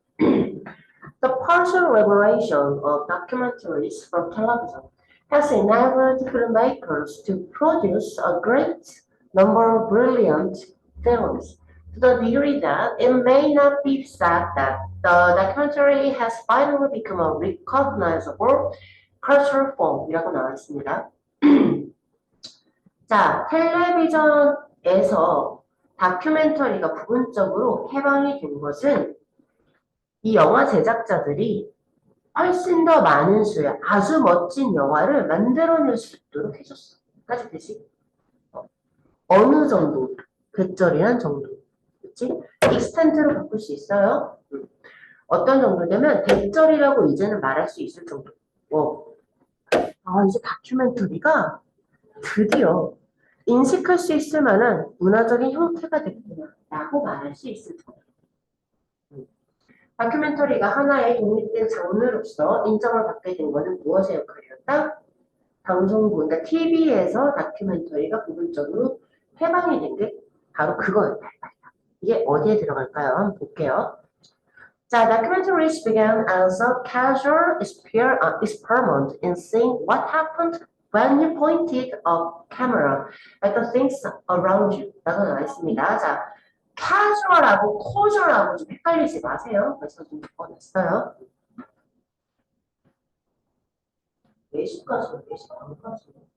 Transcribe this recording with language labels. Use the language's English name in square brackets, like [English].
[English] The partial liberation of documentaries from television has enabled filmmakers to produce a great number of brilliant films to the degree that it may not be said that the documentary has finally become a recognizable cultural form이라고 [Korean] 나와 있습니다. 자, 텔레비전에서 다큐멘터리가 부분적으로 해방이 된 것은 이 영화 제작자들이 훨씬 더 많은 수의 아주 멋진 영화를 만들어낼 수 있도록 해줬어. 까지 되지? 어느 정도? 백절이란 정도. 그치? 익스텐트로 바꿀 수 있어요. 어떤 정도냐면 백절이라고 이제는 말할 수 있을 정도. 이제 다큐멘터리가 드디어 인식할 수 있을 만한 문화적인 형태가 됐구나 라고 말할 수 있을 정도. 다큐멘터리가 하나의 독립된 장르로서 인정을 받게 된 것은 무엇의 역할이었다? 방송국, 그러니까 TV에서 다큐멘터리가 부분적으로 해방이 된 게 바로 그거였다. 이게 어디에 들어갈까요? 한번 볼게요. [English] 자, documentaries began as a casual experiment in seeing what happened when you pointed a camera at the things around you. [Korean] 라고 나와 있습니다. 자, casual하고 casual하고 좀 헷갈리지 마세요. 그래서 좀 바꿔놨어요. 4시까지, 4시 반까지.